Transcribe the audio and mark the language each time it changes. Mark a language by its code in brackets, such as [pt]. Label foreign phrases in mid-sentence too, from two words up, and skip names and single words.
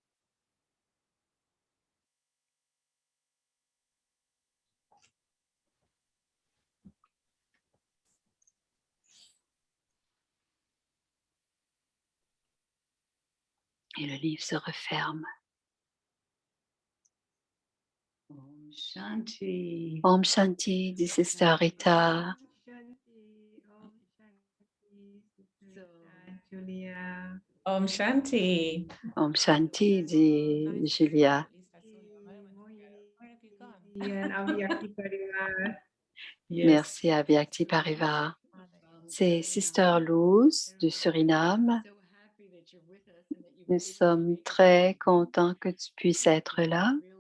[fr] Et le livre se referme. [hi] Om Shanti. Om Shanti, [fr] dit Sister Rita. Julia. [hi] Om Shanti. Om Shanti, [fr] dit Julia. Avyakti Parivar. Merci à Vyakti Parivar. C'est Sister Luz du Suriname. Nous sommes très contents que tu puisses être là.